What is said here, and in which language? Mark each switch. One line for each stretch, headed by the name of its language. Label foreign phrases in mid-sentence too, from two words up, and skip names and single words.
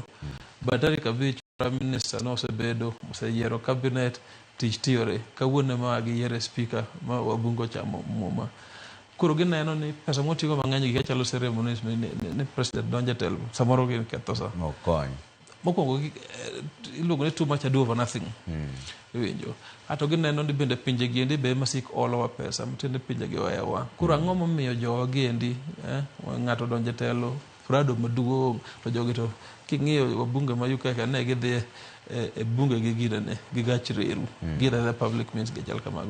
Luo (Kenya and Tanzania): Ba tarik 5
English: prime minister
Luo (Kenya and Tanzania): nosebedo, oseyiero cabinet, tich tiyore. Kawuono ma giyiero speaker ma wabungo chamo muma. Koro gineno ni pesa motigo mang'eny gi chalo ceremonies ni president donje telo, samoro gin ketho sa.
English: Mokwongo iluongo ni too much ado over nothing.
Luo (Kenya and Tanzania): Iwinjo. Ato gineno ni bende pinje giendi be masik olowa pesa, mtiende pinje gi wewa. Koro ang'o momiyo jowa giendi, ng'ato donje telo, prado maduong', to jogi to king'iyo wabunge ma UK ne gidhi e bunge gi ginene, gi gach reru, gidhe
English: public means
Luo (Kenya and Tanzania): gi chal kamago.